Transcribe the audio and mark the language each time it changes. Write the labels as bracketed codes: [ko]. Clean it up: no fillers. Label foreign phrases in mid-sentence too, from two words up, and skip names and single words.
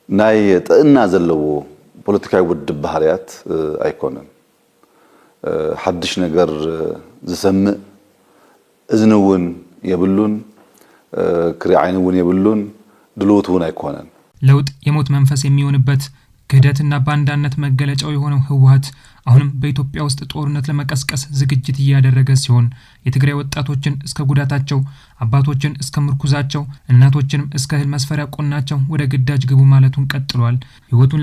[ti] ናይ ጥዕና ዘለዎ ፖለቲካዊ ውድብ ባህርያት ኣይኮነን ሓድሽ ነገር ዝሰምዕ እዝንውን የብሉን ክሪዓይንውን የብሉን ድሉውቱን አይኮነን [am] ለውጥ የሞት መንፈስ የሚሆንበት ክህደትና ባንዳነት መገለጫው የሆነው ህወሓት አሁንም በኢትዮጵያ ውስጥ ጦርነት ለመቀስቀስ ዝግጅት እያደረገ ሲሆን የትግራይ ወጣቶችን እስከ ጉዳታቸው አባቶችን እስከ ምርኩዛቸው እናቶችንም እስከ እህል መስፈሪያ ቆናቸው ወደ ግዳጅ ግቡ ማለቱን ቀጥሏል። ህይወቱን